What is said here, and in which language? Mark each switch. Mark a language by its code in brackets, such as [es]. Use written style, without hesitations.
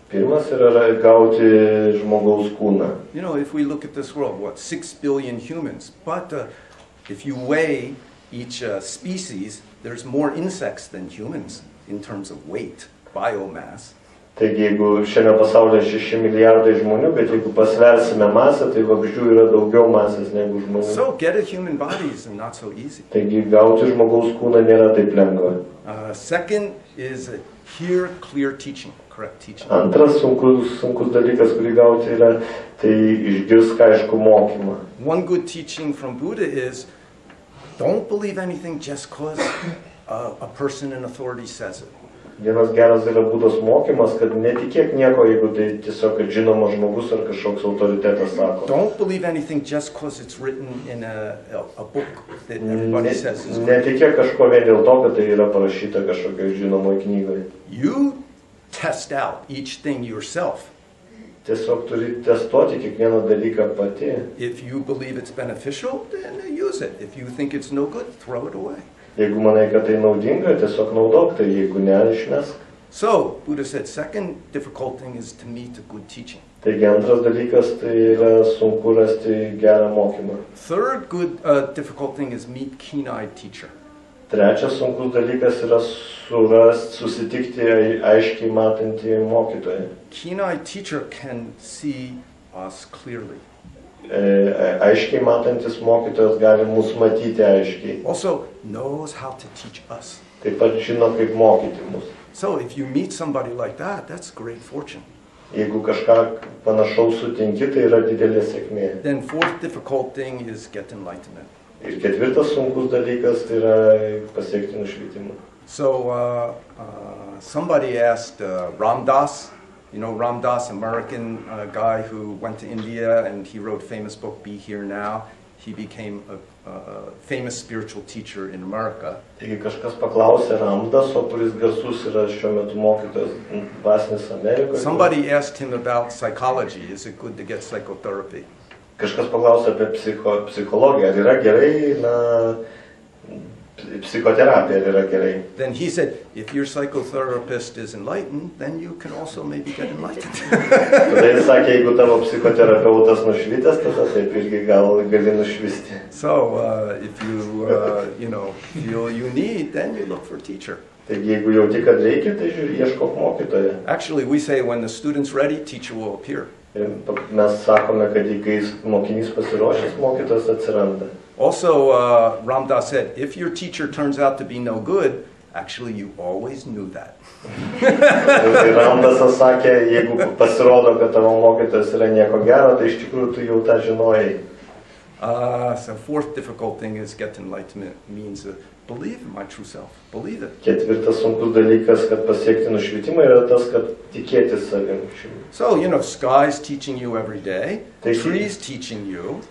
[lt] Pirmas yra gauti žmogaus kūną. [en] You know, if we look at this world, what, 6 billion humans, but if you weigh each species, there's more insects than humans in terms of weight, biomass. [lt] Taigi, jeigu šiame pasaulyje 6 milijardai žmonių, bet jeigu pasversime masę, tai vabzdžių yra daugiau masės negu žmonių. [en] So get a human body is not so easy. [lt] Taigi, gauti žmogaus kūną nėra taip lengva. [en] Second is hear clear teaching, correct teaching. [lt] Antras sunkus dalykas, kurį gauti yra, tai išgirsk aišku mokymą. [en] One good teaching from Buddha is don't believe anything just because a person in authority says it. [lt] Vienas geras yra Budos mokymas, kad netikėk nieko, jeigu tai tiesiog kad žinomas žmogus ar kažkoks autoritetas sako. [en] Don't believe anything just because it's written in a book that everybody says is great. [lt] Netikėk kažko vien dėl to, kad tai yra parašyta kažkokioje žinomoje knygoje. [en] You test out each thing yourself. [lt] Tiesiog turi testuoti kiekvieną dalyką pati. [en] If you believe it's beneficial, then use it. If you think it's no good, throw it away. [lt] Jeigu manai, kad tai naudinga, tiesiog naudok tai, jeigu ne, išmesk. [en] So, Buddha said, second difficult thing is to meet a good teaching. [lt] Taigi antras dalykas, tai yra sunku rasti gerą mokymą. [en] Third good difficult thing is meet keen-eyed teacher. [lt] Trečias sunkus dalykas yra susitikti aiškiai matantį mokytoją. [en] Keen-eyed teacher can see us clearly. [lt] Aiškiai matantis mokytojas gali mus matyti aiškiai. [en] Also knows how to teach us. [lt] Taip pat žino, kaip mokyti mus. [en] So if you meet somebody like that, that's great fortune. [lt] Jeigu kažką panašaus sutinki, tai yra didelė sėkmė. [en] Then fourth difficult thing is get enlightenment. [lt] Ir ketvirtas sunkus dalykas, tai yra pasiekti nušvitimą. [en] So somebody asked Ram Dass. You know Ram Dass, American guy who went to India and he wrote a famous book, Be Here Now. He became a famous spiritual teacher in America. [lt] Taigi kažkas paklausė Ramdaso, kuris garsus yra šiuo metu mokytojas dvasinis Amerikoje. [en] Somebody asked him about psychology. Is it good to get psychotherapy? [lt] Kažkas paklausė apie psichologiją. Ar yra gerai, psichoterapija yra gerai. [en] Then he said, if your psychotherapist is enlightened, then you can also maybe get enlightened. [lt] Tada jis sakė, jeigu tavo psichoterapeutas nušvitęs, tada taip irgi gali nušvisti. [en] So if you feel you need, then you look for a teacher. [lt] Taigi jeigu jauti, kad reikia, tai ieškok mokytoją. [en] Actually, we say when the student's ready, teacher will appear. [lt] Mes sakome, kad kai mokinys pasiruošęs, mokytojas atsiranda. [en] Also, Ram Dass said, if your teacher turns out to be no good, actually you always knew that. [lt] Ram Dassas sakė, jeigu pasirodo, kad tavo mokytojas yra nieko gero, tai iš tikrųjų tu jau tą žinojai. [en] So fourth difficult thing is get enlightenment means believe in my true self. Believe it. [lt] Ketvirtas sunkus dalykas, kad pasiekti nušvitimą, yra tas, kad tikėti savim. [en] So, sky's teaching you every day, trees teaching you.